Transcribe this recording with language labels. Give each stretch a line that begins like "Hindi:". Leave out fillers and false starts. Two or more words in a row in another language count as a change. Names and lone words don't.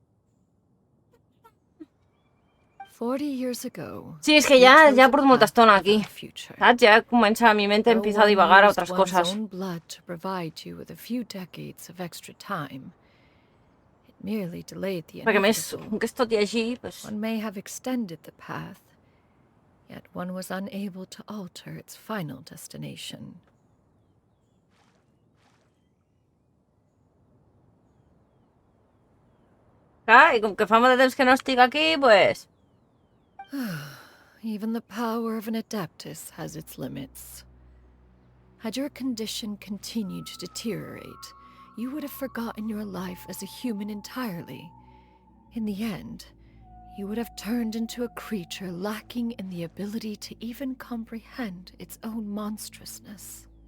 English: 40 years ago.
Catalan: Sí, és que ja porto molta estona aquí. Saps? Ja comença,
Spanish: mi mente empieza a divagar a otras cosas.
English: Blood to provide you with a few decades of extra time. It merely delayed the
Catalan: Perquè més,
English: inevitable.
Catalan: que és tot i així, pues...
English: One may have extended the path, yet one was unable to alter its final destination.
Catalan: Clar, i com que fa molt de temps que no estic aquí, pues...
English: Even the power of an adeptus has its limits. Had your condition continued to deteriorate, you would have forgotten your life as a human entirely. In the end, you would have turned into a creature lacking in the ability to even comprehend its own monstrousness.